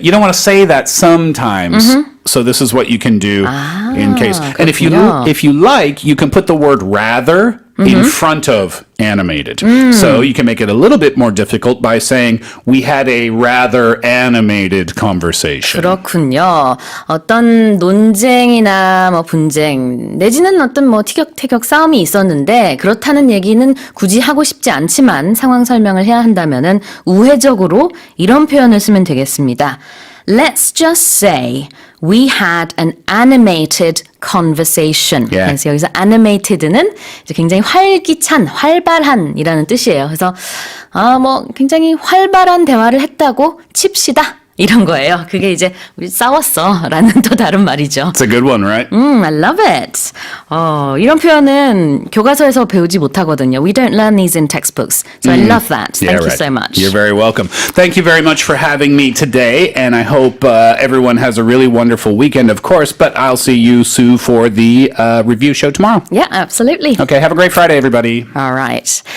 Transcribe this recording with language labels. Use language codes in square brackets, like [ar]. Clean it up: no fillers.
[en] You don't want to say that sometimes. So this is what you can do in case. And if you like, you can put the word rather in front of animated. So you can make it a little bit more difficult by saying we had a rather animated conversation. [ko] 그렇군요. 어떤 논쟁이나 뭐 분쟁 내지는 어떤 뭐 티격태격 싸움이 있었는데 그렇다는 얘기는 굳이 하고 싶지 않지만 상황 설명을 해야 한다면은 우회적으로 이런 표현을 쓰면 되겠습니다. [en] Let's just say we had an animated conversation. Yeah. [ko] 그래서 여기서 animated는 이제 굉장히 활기찬, 활발한이라는 뜻이에요. 그래서 뭐 굉장히 활발한 대화를 했다고 칩시다. 이런 거예요. 그게 이제 우리 싸웠어라는 또 다른 말이죠. [en] It's a good one, right? I love it. [ko] 이런 표현은 교과서에서 배우지 못하거든요. [en] We don't learn these in textbooks. So I love that. Thank you so much. You're very welcome. Thank you very much for having me today, and I hope everyone has a really wonderful weekend, of course, but I'll see you, Sue, for the review show tomorrow. Yeah, absolutely. Okay, have a great Friday, everybody. All right.